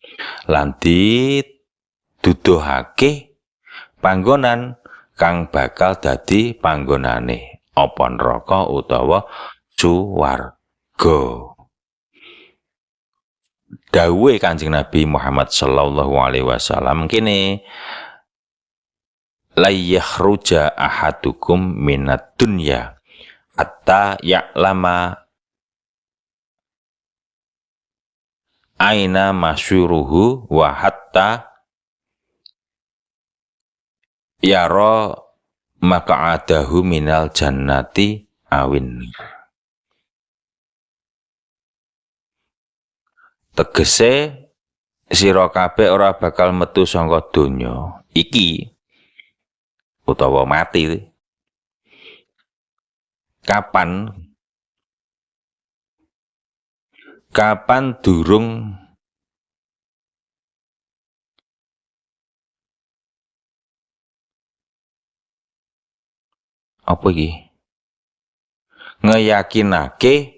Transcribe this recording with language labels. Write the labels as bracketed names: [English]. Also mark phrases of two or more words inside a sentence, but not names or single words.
[Javanese] Lan dituduhake panggonan kang bakal dadi panggonane apa neraka utawa suwarga. Dawuhe Kanjeng Nabi [Arabic] Muhammad صلى الله عليه وسلم kene, لا يخرج أحدكم من الدنيا حتى يعلم أين مصيره وحتى يرى مقعده من الجنة أو. [Javanese] Tegese sira kabeh ora bakal metu saka donya iki utawa mati kapan durung apa iki ngeyakinake